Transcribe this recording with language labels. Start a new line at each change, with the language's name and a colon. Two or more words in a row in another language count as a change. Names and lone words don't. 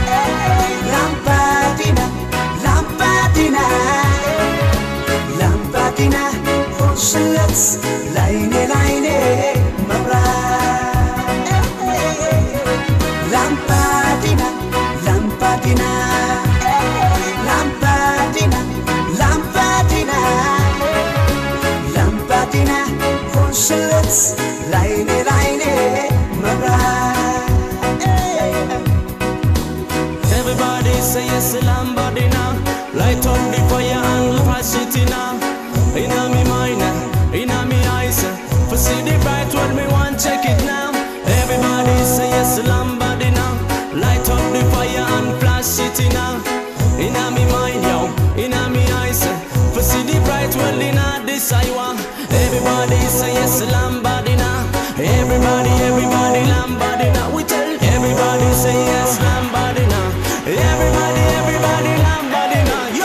Amharic: Lampadina, ሆንሽለት ላይኔ ላይኔ መብራት ላምፓዲና ላምፓዲና ላምፓዲና ላምፓዲና ላምፓዲና ሆንሽለት ላይኔ ላይኔ መብራት
English: Everybody say yes, Lambadina. Light up the fire and fast it now. Inna me mind, inna me eyes. For see the bright world, me want check it now. Everybody say yes, Lambadina. Light up the fire and flash it now. Inna me mind, yo, inna me eyes. For see the bright world inna this highway. Everybody say yes, Lambadina. Everybody, everybody, Lambadina. We tell everybody say yes, Lambadina. Everybody, everybody, Lambadina. Yo,